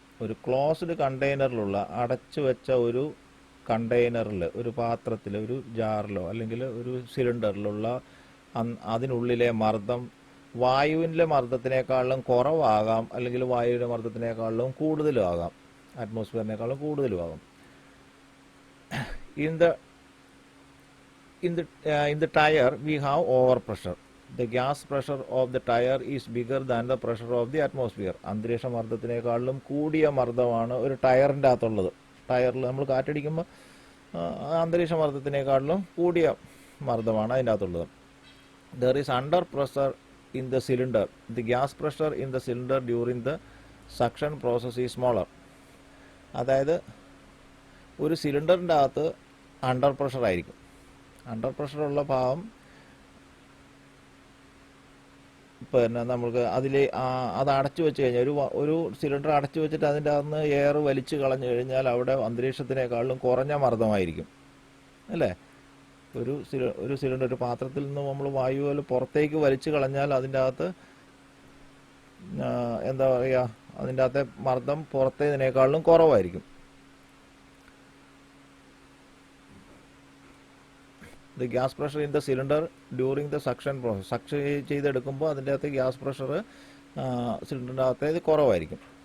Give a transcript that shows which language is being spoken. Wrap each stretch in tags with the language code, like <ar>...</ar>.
<ml>ഒരു ക്ലോസ്ഡ് കണ്ടെയ്നറിലുള്ള അടച്ചു വെച്ച ഒരു കണ്ടെയ്നറിൽ, ഒരു പാത്രത്തിൽ, ഒരു ജാറിലോ അല്ലെങ്കിൽ ഒരു സിലിണ്ടറിലുള്ള അതിനുള്ളിലെ മർദ്ദം വായുവിൻ്റെ മർദ്ദത്തിനേക്കാളും കുറവാകാം, അല്ലെങ്കിൽ വായുവിൻ്റെ മർദ്ദത്തിനേക്കാളും കൂടുതലും ആകാം, അറ്റ്മോസ്ഫിയറിനേക്കാളും കൂടുതലും ആകാം.</ml> <en>In the tire we have overpressure. The gas pressure of the tire is bigger than the pressure of the atmosphere.</en> <ml>അന്തരീക്ഷ മർദ്ദത്തിനേക്കാളും കൂടിയ മർദ്ദമാണ് ഒരു ടയറിൻ്റെ അകത്തുള്ളത്. ടയറിൽ നമ്മൾ കാറ്റടിക്കുമ്പോൾ അന്തരീക്ഷ മർദ്ദത്തിനേക്കാളും കൂടിയ മർദ്ദമാണ് അതിൻ്റെ അകത്തുള്ളത്.</ml> <en>There is under pressure in the cylinder. The gas pressure in the cylinder during the suction process is smaller.</en> <ml>അതായത് ഒരു സിലിണ്ടറിൻ്റെ അകത്ത് അണ്ടർ പ്രഷർ ആയിരിക്കും. അണ്ടർ പ്രഷറുള്ള ഭാഗം പിന്നെ നമുക്ക് അത് അടച്ചു വെച്ച് കഴിഞ്ഞാൽ ഒരു സിലിണ്ടർ അടച്ചു വെച്ചിട്ട് അതിൻ്റെ അകത്ത് എയർ വലിച്ചു കളഞ്ഞു കഴിഞ്ഞാൽ അവിടെ അന്തരീക്ഷത്തിനേക്കാളും കുറഞ്ഞ മർദ്ദമായിരിക്കും, അല്ലേ? ഒരു സിലിണ്ടർ, ഒരു പാത്രത്തിൽ നിന്ന് നമ്മൾ വായു പുറത്തേക്ക് വലിച്ചു കളഞ്ഞാൽ അതിൻ്റെ അകത്ത് എന്താ പറയുക, അതിൻ്റെ അകത്തെ മർദ്ദം പുറത്തേതിനേക്കാളും കുറവായിരിക്കും.</ml> <en>The gas pressure in the cylinder during the suction process.</en> <ml>Suction ചെയ്തെടുക്കുമ്പോൾ അതിൻ്റെ അകത്ത് ഗ്യാസ് പ്രഷർ സിലിണ്ടറിൻ്റെ അകത്തേത് കുറവായിരിക്കും.</ml>